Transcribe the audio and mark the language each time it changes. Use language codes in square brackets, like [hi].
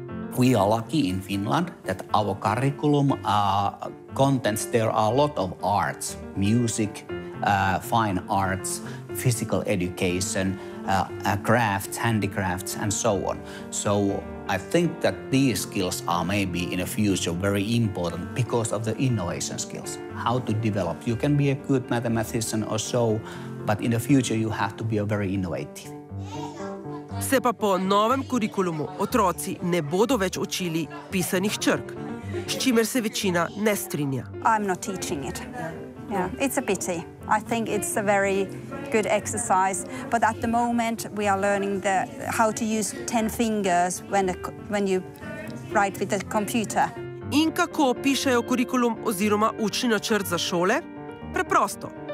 [en] We are lucky in Finland that our curriculum contents there are a lot of arts, music, fine arts, physical education, crafts, handicrafts, and so on. So I think that these skills are maybe in the future very important because of the innovation skills. How to develop. You can be a good mathematician or so, but in the future you have to be a very innovative. [sl] Se pa po novem kurikulumu otroci ne bodo več učili pisanih črk, s čimer se večina ne strinja. [en] I'm not teaching it. Yeah, it's a pity. I think it's a very good exercise, but at the moment we are learning how to use 10 fingers when you write with the computer. [sl] In kako pišejo kurikulum oziroma učni načrt za šole? Preprosto.